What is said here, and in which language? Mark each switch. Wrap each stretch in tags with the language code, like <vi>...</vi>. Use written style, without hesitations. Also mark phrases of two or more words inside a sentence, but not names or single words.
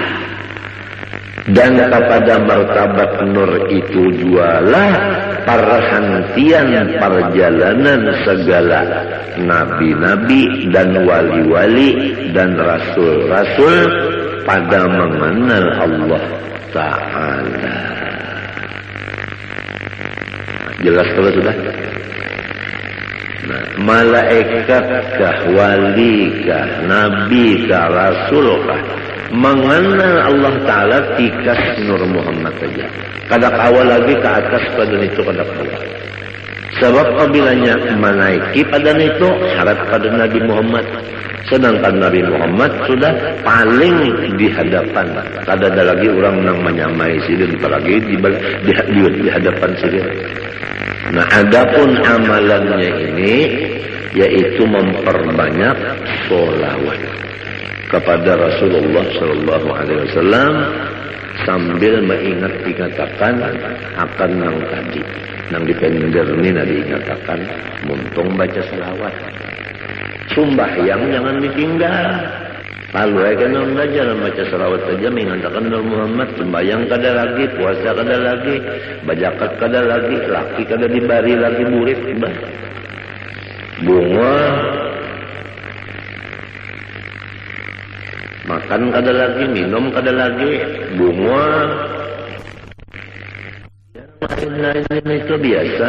<bjn>Dan kepada martabat Nur itu jualah perhentian perjalanan segala nabi-nabi dan wali-wali dan rasul-rasul pada mengenal Allah Ta'ala. Jelas kalau sudah? Nah, malaikatkah, walikah, nabikah, rasulkah, mengenal Allah Ta'ala tikas Nur Muhammad saja. Kada kawal lagi ke atas pada itu kada kawal. Sebab apabila menaiki pada itu syarat pada Nabi Muhammad. Sedangkan Nabi Muhammad sudah paling di hadapan. Kada ada lagi orang yang menyamai sini, apalagi di hadapan sini. Nah, adapun amalannya ini yaitu memperbanyak sholawat kepada Rasulullah</bjn> <ar>صلى الله عليه وسلم</ar> <bjn>sambil dikatakan akan nang tadi, nang dipender ini diingatakan muntung baca selawat. Sumbahyang jangan ditinggal. Lalu kan orang belajar baca selawat saja mengatakan Nur Muhammad, sembahyang kada lagi, puasa kada lagi, bajakat kada lagi, laki kada dibari lagi murid, bunga, makan kada lagi, minum kada lagi, bunga, lain-lain itu biasa.</bjn>